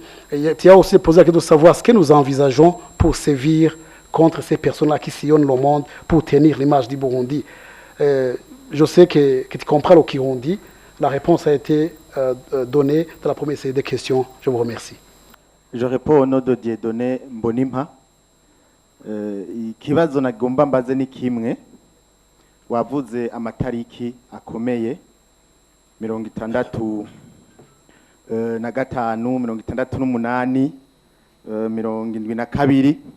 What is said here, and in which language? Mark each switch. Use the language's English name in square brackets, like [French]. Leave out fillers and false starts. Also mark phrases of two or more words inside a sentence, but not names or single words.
[French] Et tu as aussi posé la question de savoir ce que nous envisageons pour sévir contre ces personnes-là qui sillonnent le monde pour tenir l'image du Burundi. Je sais que tu comprends le Kirundi. La réponse a été donnée dans la première série de questions. Je vous remercie. Je réponds au nom de Dieudonné Mbonimpa. [Rundi] Ikibazo nagomba mbaze ni kimwe. Wavuze amatariki akomeye 65 na gatanu 68 72.